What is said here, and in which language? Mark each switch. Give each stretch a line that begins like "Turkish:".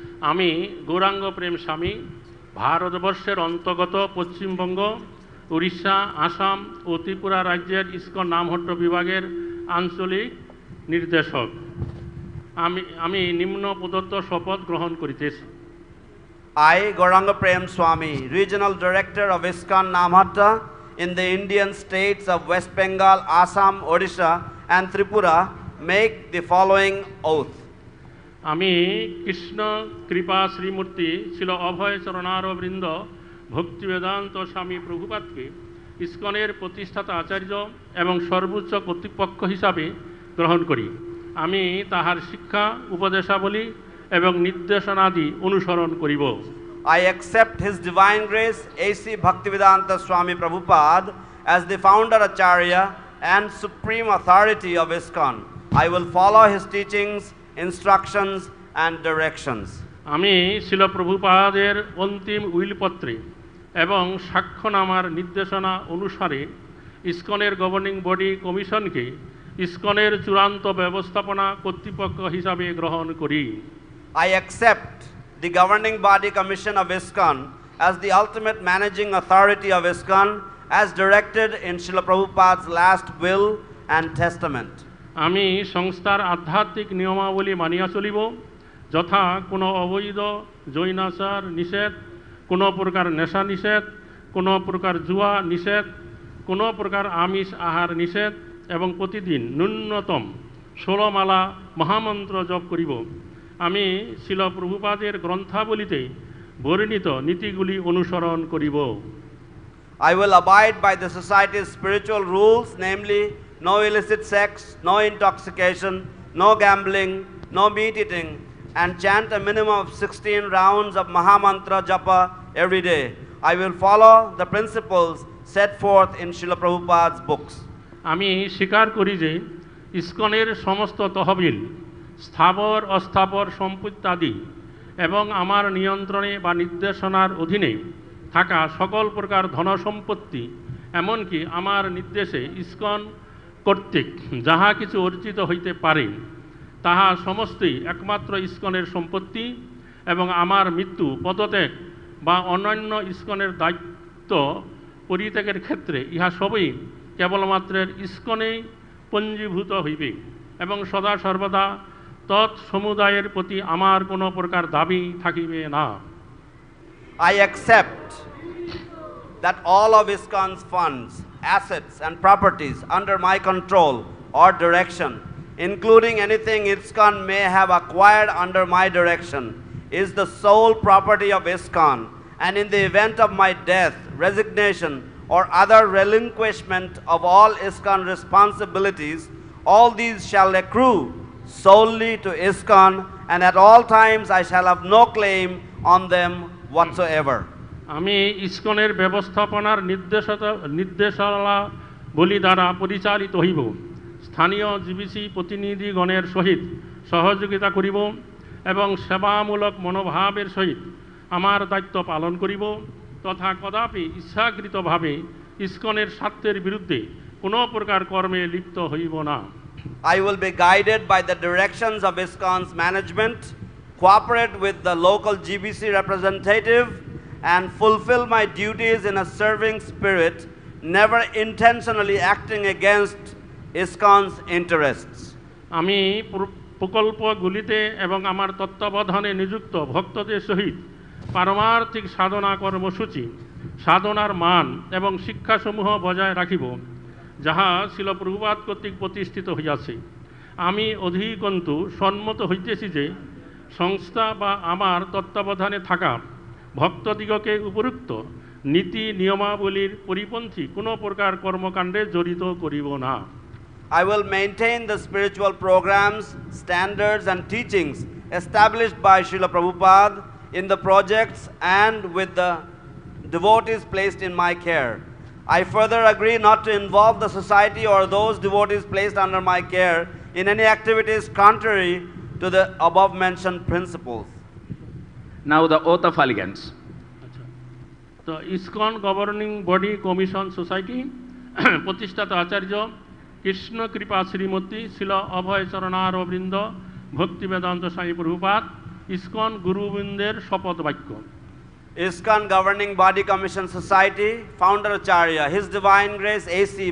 Bangla: আমি গৌরাঙ্গ প্রেম স্বামী ভারতবর্ষের অন্তর্গত পশ্চিমবঙ্গ, উড়িষ্যা, আসাম ও ত্রিপুরা রাজ্যের ইসকন নামহট্ট বিভাগের আঞ্চলিক নির্দেশক আমি নিম্ন প্রদত্ত শপথ গ্রহণ করিতেছি।
English: I, Gauranga Prema Swami, Regional Director of ISKCON Namhatta in the Indian states of West Bengal, Assam, Odisha and Tripura, make the following oath.
Bangla: আমি কৃষ্ণ কৃপা শ্রীমূর্তি ছিল অভয় চরণারবৃন্দ ভক্তিবেদান্ত স্বামী প্রভুপাদকে ইসকনের প্রতিষ্ঠাতা আচার্য এবং সর্বোচ্চ কর্তৃপক্ষ হিসাবে গ্রহণ করি। আমি তাহার শিক্ষা উপদেশাবলী এবং নির্দেশনাদি অনুসরণ করিব।
English: I accept His Divine Grace, A.C. Bhaktivedanta Swami Prabhupada, as the founder Acharya and supreme authority of ISKCON. I will follow his teachings, instructions and directions.
Bangla: আমি শিল প্রভুপাদের অন্তিম উইলপত্রে এবং সাক্ষ্যনামার নির্দেশনা অনুসারে ইসকনের গভর্নিং বডি কমিশনকে ইসকনের চূড়ান্ত ব্যবস্থাপনা কর্তৃপক্ষ হিসাবে গ্রহণ করি।
English: I accept the governing body commission of ISKCON as the ultimate managing authority of ISKCON as directed in Srila Prabhupada's last will and testament.
Bangla: আমি সংস্থার আধ্যাত্মিক নিয়মাবলী মানিয়া চলিব, যথা কোনো অবৈধ জৈনাচার নিষেধ, কোনো প্রকার নেশা নিষেধ, কোনো প্রকার জুয়া নিষেধ, কোনো প্রকার আমিষ আহার নিষেধ এবং প্রতিদিন ন্যূনতম 16 মালা মহামন্ত্র জপ করিব। আমি শিল প্রভুপাদের গ্রন্থাবলীতে বর্ণিত নীতিগুলি অনুসরণ করিব।
English: I will abide by the society's spiritual rules, namely no illicit sex, no intoxication, no gambling, no meat eating, and chant a minimum of 16 rounds of Mahamantra Japa every day. I will follow the principles set forth in Srila Prabhupada's books.
Bangla: আমি স্বীকার করি যে ইসকনের সমস্ত তহবিল, স্থাবর অস্থাবর সম্পত্তি এবং আমার নিয়ন্ত্রণে বা নির্দেশনার অধীনে থাকা সকল প্রকার ধনসম্পত্তি, এমনকি আমার নির্দেশে ইসকন কর্তৃক যাহা কিছু অর্জিত হইতে পারে তাহা সমস্তই একমাত্র ইসকনের সম্পত্তি এবং আমার মৃত্যু, পদত্যাগ বা অন্যান্য ইসকনের দায়িত্ব পরিত্যাগের ক্ষেত্রে ইহা সবই কেবলমাত্র ইসকনেই পঞ্জীভূত হইবে এবং সদা সর্বদা তৎসমুদায়ের প্রতি আমার কোনো প্রকার দাবি থাকিবে না।
English: I accept that all of ISKCON's funds, assets and properties under my control or direction, including anything ISKCON may have acquired under my direction, is the sole property of ISKCON, and in the event of my death, resignation or other relinquishment of all ISKCON responsibilities, all these shall accrue solely to ISKCON, and at all times I shall have no claim on them whatsoever.
Bangla: আমি ইসকনের ব্যবস্থাপনার নির্দেশাবলী দ্বারা পরিচালিত হইব, স্থানীয় GBC প্রতিনিধিগণের সহিত সহযোগিতা করিব এবং সেবামূলক মনোভাবের সহিত আমার দায়িত্ব পালন করিব, তথা কদাপি ইচ্ছাকৃতভাবে ইসকনের স্বার্থের বিরুদ্ধে কোনো প্রকার কর্মে লিপ্ত হইব না।
English: I will be guided by the directions of ISKCON's management, cooperate with the local GBC representative, and fulfill my duties in a serving spirit, never intentionally acting against ISKCON's interests.
Bangla: আমি প্রকল্পগুলিতে এবং আমার তত্ত্বাবধানে নিযুক্ত ভক্তদের সহিত পারমার্থিক সাধনা কর্মসূচি, সাধনার মান এবং শিক্ষাসমূহ বজায় রাখিব যাহা শিল প্রভুপাদ কর্তৃক প্রতিষ্ঠিত হইয়াছে। আমি অধিকন্তু সম্মত হইতেছি যে সংস্থা বা আমার তত্ত্বাবধানে থাকা ভক্তদিগকে উপরুক্ত নীতি নিয়মাবলীর পরিপন্থী কোনো প্রকার কর্মকাণ্ডে জড়িত করিব না।
English: I will maintain the spiritual programs, standards and teachings established by Srila Prabhupada in the projects and with the devotees placed in my care. I further agree not to involve the society or those devotees placed under my care in any activities contrary to the above mentioned principles. Now the oath of allegiance.
Bangla: তো ISKCON governing body commission society প্রতিষ্ঠাতা আচার্য কৃষ্ণ কৃপা শ্রীমতী শিল অভয় চরণারবৃন্দ ভক্তি বেদান্ত স্বামী Prabhupada ISKCON গুরুবৃন্দের শপথ বাক্য।
English: ISKCON Governing Body Commission Society, Founder Acharya, His Divine Grace A.C.